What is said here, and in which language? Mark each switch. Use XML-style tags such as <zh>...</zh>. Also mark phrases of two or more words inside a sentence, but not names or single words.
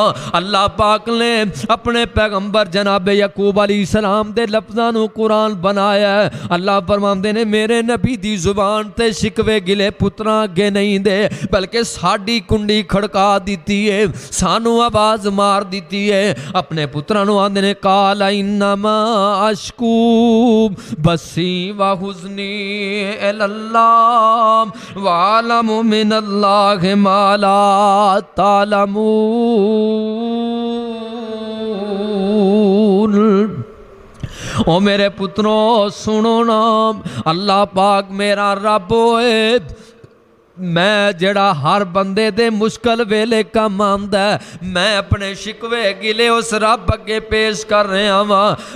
<pa>اللہ پاک نے اپنے پیغمبر جناب یعقوب علیہ السلام دے لفظاں نوں قرآن بنایا ہے. اللہ فرماندے نے میرے نبی دی زبان تے شکوے گلے پتراں اگے نہیں دے، بلکہ ساڈی کنڈی کھڑکا دتی ہے، سانوں آواز مار دتی ہے. اپنے پتراں نوں آندے نے</pa> <ar>قال إنما أشكو بثي وحزني إلى الله وأعلم من الله ما لا تعلمون.</ar> <pa>او میرے پترو سنو نا، اللہ پاک میرا رب ہوئے، میں جہڑا ہر بندے دے مشکل ویلے کم آندا ہے، میں اپنے شکوے گلے اس رب اگے پیش کر رہا واں.</pa>